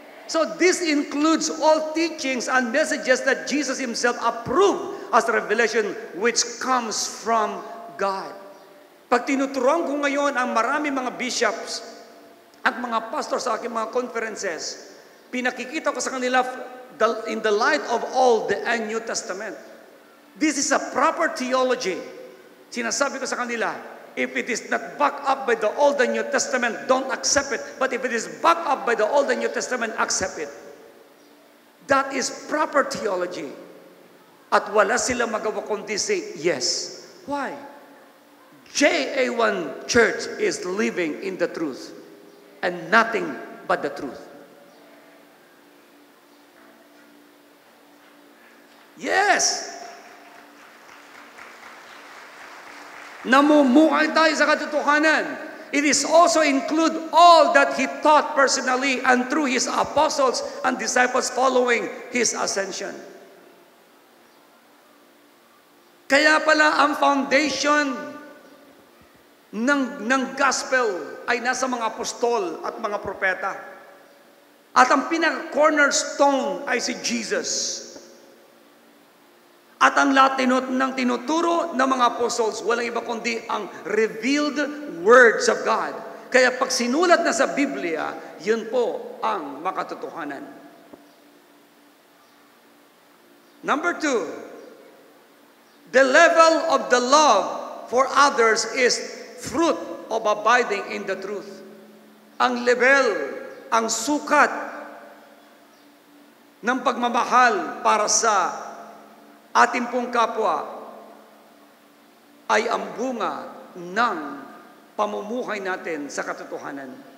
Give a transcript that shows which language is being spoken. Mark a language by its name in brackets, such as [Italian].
[English] So this includes all teachings and messages that Jesus Himself approved as revelation which comes from God. [Filipino] Pag tinuturuan ko ngayon ang marami mga bishops at mga pastors sa aking mga conferences, pinakikita ko sa kanila [English] in the light of Old and New Testament. This is a proper theology. [Filipino] Sinasabi ko sa kanila, [English] if it is not backed up by the Old and New Testament, don't accept it. But if it is backed up by the Old and New Testament, accept it. That is proper theology. [Filipino] At wala sila magawa kundi [English] say, yes. Why? JA1 Church is living in the truth and nothing but the truth. Yes! [Filipino] Namumuhay tayo sa katotohanan. [English] It is also include all that He taught personally and through His apostles and disciples following His ascension. [Filipino] Kaya pala ang foundation ng gospel ay nasa mga apostol at mga propeta. At ang pinaka-cornerstone ay si Jesus. At ang lahat ng tinuturo ng mga apostles, walang iba kundi ang [English] revealed words of God. [Filipino] Kaya pag sinulat na sa Biblia, yun po ang makatotohanan. [English] Number 2, the level of the love for others is fruit of abiding in the truth. [Filipino] Ang level, ang sukat ng pagmamahal para sa ating pong kapwa ay ang bunga ng pamumuhay natin sa katotohanan.